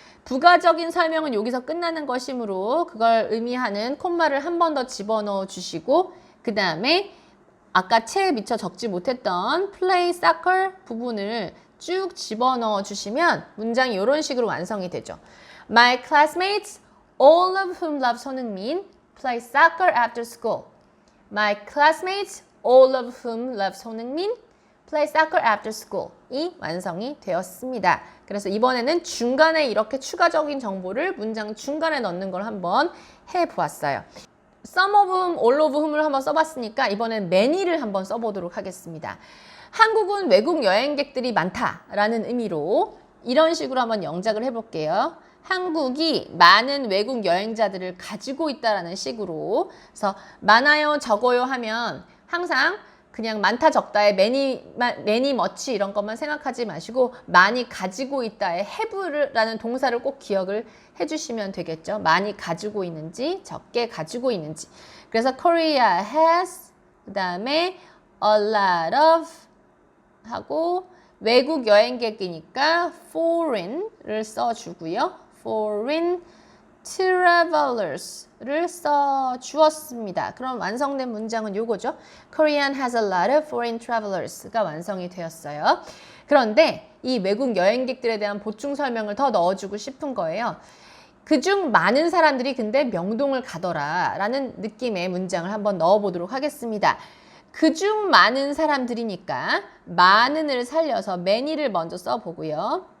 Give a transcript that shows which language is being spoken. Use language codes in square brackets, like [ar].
[ko] 부가적인 설명은 여기서 끝나는 것이므로 그걸 의미하는 콤마를 한 번 더 집어넣어 주시고 그 다음에 아까 채에 미처 적지 못했던 play soccer 부분을 쭉 집어넣어 주시면 문장이 이런 식으로 완성이 되죠. [en] My classmates, all of whom love 손흥민, play soccer after school. My classmates, all of whom love 손흥민, play soccer after school. [ko] 이 완성이 되었습니다. 그래서 이번에는 중간에 이렇게 추가적인 정보를 문장 중간에 넣는 걸 한번 해보았어요. Some of whom, all of whom을 한번 써봤으니까 이번엔 many를 한번 써보도록 하겠습니다. 한국은 외국 여행객들이 많다라는 의미로 이런 식으로 한번 영작을 해볼게요. 한국이 많은 외국 여행자들을 가지고 있다라는 식으로. 그래서 많아요, 적어요 하면 항상 그냥 많다 적다에 many much 이런 것만 생각하지 마시고 많이 가지고 있다에 have라는 동사를 꼭 기억을 해주시면 되겠죠. 많이 가지고 있는지 적게 가지고 있는지. 그래서 Korea has 그 다음에 a lot of 하고 외국 여행객이니까 foreign을 써주고요. foreign travelers를 써주었습니다. 그럼 완성된 문장은 요거죠. [en] Korean has a lot of foreign travelers가 [ko] 완성이 되었어요. 그런데 이 외국 여행객들에 대한 보충 설명을 더 넣어주고 싶은 거예요. 그중 많은 사람들이 근데 명동을 가더라 라는 느낌의 문장을 한번 넣어보도록 하겠습니다. 그중 많은 사람들이니까 많은을 살려서 many를 먼저 써보고요.